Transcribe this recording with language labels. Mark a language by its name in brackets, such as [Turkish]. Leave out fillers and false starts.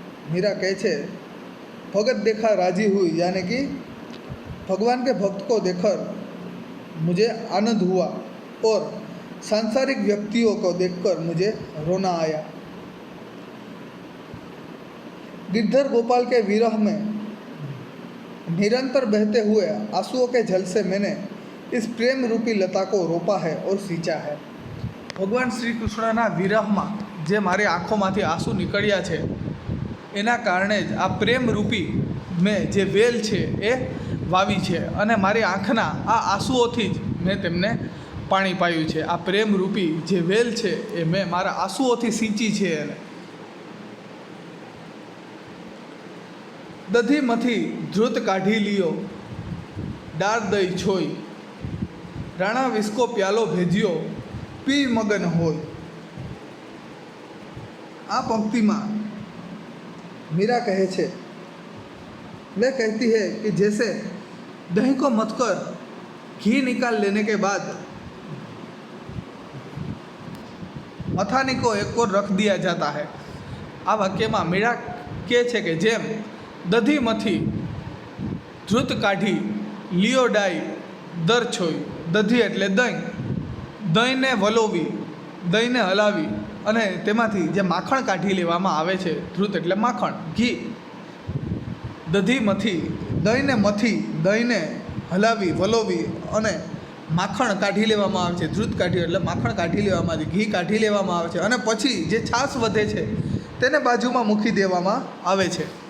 [Hindi] मीरा कहे छे भगत देखा राजी हुई, यानी कि भगवान के भक्त को देखकर मुझे आनंद हुआ और सांसारिक व्यक्तियों को देखकर मुझे रोना आया। गिरधर गोपाल के विरह में निरंतर बहते हुए आंसुओं के जल से मैंने इस प्रेम रूपी लता को रोपा है और सींचा है। [Gujarati] भगवान श्री कृष्णना विरहમાં જે મારી આંખોમાંથી આંસુ નીકળ્યા છે એના કારણે જ આ પ્રેમ રૂપી મેં જે વેલ છે એ વાવી છે અને મારી આંખના આ આંસુઓથી જ મેં તેમને પાણી પાયું છે। આ પ્રેમ રૂપી જે વેલ છે એ મેં મારા આંસુઓથી સિંચી છે એને। દધીમાંથી ધ્રુત કાઢી લિયો ડાર દઈ છોઈ રાણા વિસ્કો પ્યાલો ભેજ્યો પી મગન હોય। આ पंक्तिમાં मीरा कहे छे, [Hindi] वह कहती है कि जैसे दही को मथकर घी निकाल लेने के बाद मथानी को एक और रख दिया जाता है। [Gujarati] आ वाक्य में मीरा कहे छे कि जेम दधी मथी धृत काढ़ी लियो डाई दर छोई, दधी एटले दही, दही ने वलोवी, दही ने हलावी અને તેમાંથી જે માખણ કાઢી લેવામાં આવે છે, ધૃત એટલે માખણ, ઘી, દધીમાંથી દહીંને મથી, દહીંને હલાવી વલોવી અને માખણ કાઢી લેવામાં આવે છે। ધૃત કાઢી એટલે માખણ કાઢી લેવામાં આવે છે, ઘી કાઢી લેવામાં આવે છે અને પછી જે છાશ વધે છે તેને બાજુમાં મૂકી દેવામાં આવે છે।